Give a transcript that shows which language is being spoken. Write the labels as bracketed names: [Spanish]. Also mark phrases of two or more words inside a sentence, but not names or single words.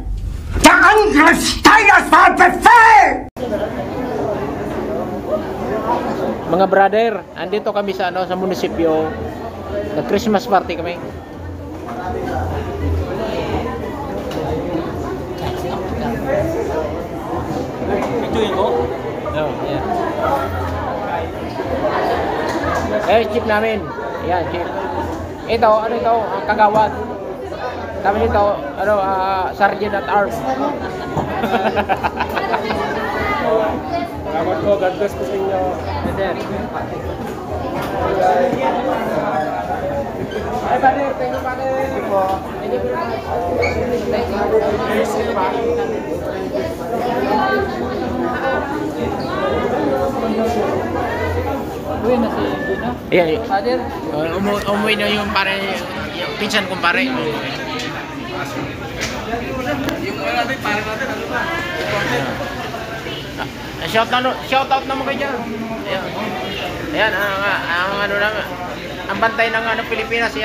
[German] Der Angriff Steiners war ein Befehl! [Filipino] Mga brother, andito kami sa sa munisipyo. Nag-Christmas party kami. Ito yun, oh? [English] Oh, yeah. [Filipino] Eh, chief namin. Yan, chief. Ito, ano ito? Ang kagawad. Kami dito, [English] sergeant at arms. [Filipino] Salamat po, [English] God bless [Filipino] po sa inyo. Ay, pare, [English] thank you, pare. Thank you po. Thank you very much. Thank you. [Filipino] Uwi na si Gina? Ayan. Father? Umuwi na yung pare, yung pinsan kong pare. Yung natin, pare natin, ano ba? [English] Shout out [Filipino] naman kayo dyan. Ayan. Ayan, ang ano lang, ang bantay ng ano, Pilipinas yan.